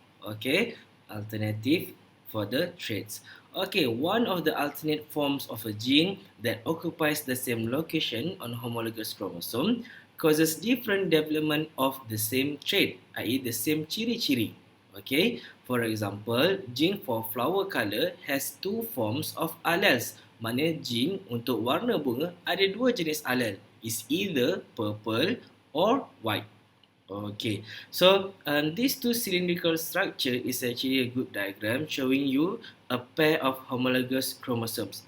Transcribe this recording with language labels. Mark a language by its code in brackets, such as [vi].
[en] Okay, alternative for the traits. Okay, one of the alternate forms of a gene that occupies the same location on homologous chromosome causes different development of the same trait, i.e. the same ciri-ciri. Okay, for example, gene for flower color has two forms of alleles. [ms] Maknanya gene untuk warna bunga ada dua jenis allele. [en] Is either purple or white. Okay, so these two cylindrical structure is actually a good diagram showing you a pair of homologous chromosomes.